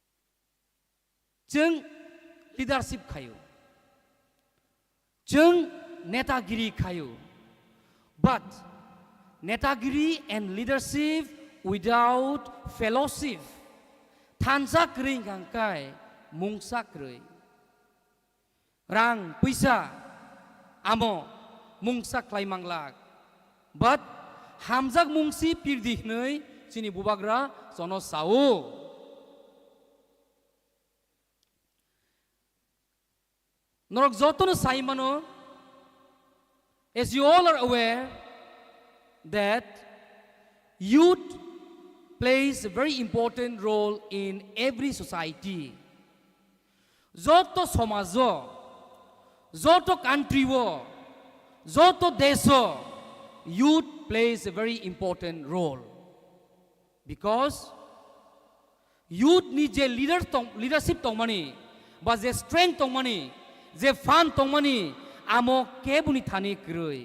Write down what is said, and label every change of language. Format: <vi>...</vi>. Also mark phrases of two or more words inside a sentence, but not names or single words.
<trp>Jeng leadership kayo. Jeng netagiri kayu.</trp> <en>But netagiri and leadership without fellowship</en> <trp>tanjak ring hangkai mungsak rei. Rang puisa amo mungsak klai manglak. But hamjak mungsi pirdih nei sini bubagra sono sao. Norok jotono saimano,</trp> <en>as you all are aware that youth plays a very important role in every society.</en> <trp>Joto somajo, joto country wo, joto deso,</trp> <en>youth plays a very important role. Because youth need a leadership tongmani, but the strength tongmani, the fun tongmani,</en> <trp>amo kebuni thani kroi.</trp>